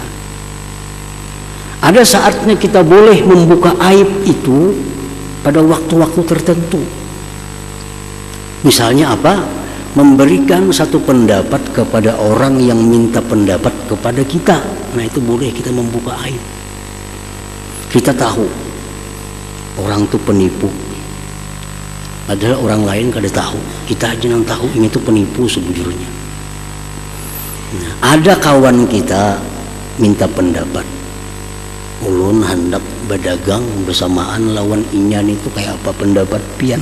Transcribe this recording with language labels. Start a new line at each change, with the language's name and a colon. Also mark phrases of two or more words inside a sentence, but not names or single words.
Indonesian: Ada saatnya kita boleh membuka aib itu pada waktu-waktu tertentu. Misalnya apa? Memberikan satu pendapat kepada orang yang minta pendapat kepada kita. Nah, itu boleh kita membuka aib. Kita tahu orang tuh penipu. Padahal orang lain kada tahu, kita aja yang tahu ini tuh penipu sebujurnya. Nah, ada kawan kita minta pendapat,
Banjar: ulun hendak berdagang bersamaan lawan inyan itu kayak apa pendapat pian.